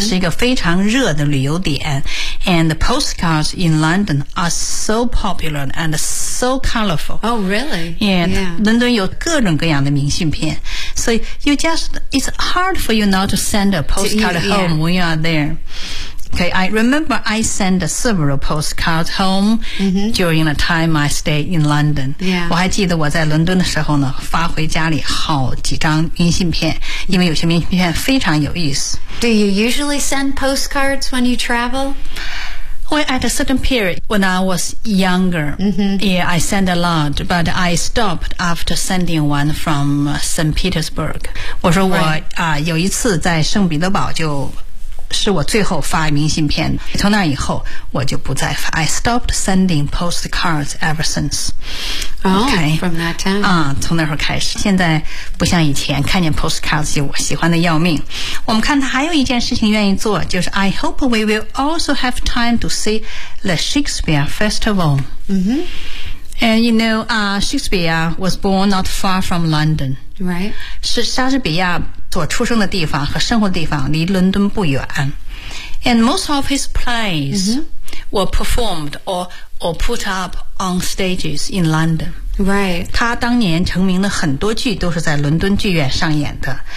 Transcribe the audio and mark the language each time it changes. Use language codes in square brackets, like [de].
[zh] 是一个非常热的旅游点。 [en] And the postcards in London are so popular and so colorful. Oh, really? Yeah. [zh] 伦敦有各种各样的明信片。 [en] So you just, it's hard for you not to send a postcard home、 yeah. when you are there. Okay, I remember I sent several postcards home、 mm-hmm. during the time I stayed in London. Yeah. [zh] 我还记得我在伦敦的时候呢，发回家里好几张明信片，因为有些明信片非常有意思。 [en] Do you usually send postcards when you travel? Well, at a certain period, when I was younger,、 mm-hmm. yeah, I sent a lot, but I stopped after sending one from St. Petersburg. [zh] 我说我、 [en] right. [zh] 啊、有一次在圣彼得堡就是我最后发明信片，从那以后我就不再发。 [en] I stopped sending postcards ever since. Oh, okay, from that time. [zh] 啊、从那时候开始，现在不像以前，看见 postcards 就我喜欢的要命。我们看他还有一件事情愿意做，就是 [en] I hope we will also have time to see the Shakespeare Festival. Mm-hmm. And you know, Shakespeare was born not far from London. Right. [zh] 是莎士比亚。所出生的地方和生活的地方离伦敦不远。 [en] And most of his plays、 mm-hmm. were performed or put up on stages in London. Right. [zh] 他当年成名的很多剧都是在伦敦剧院上演的。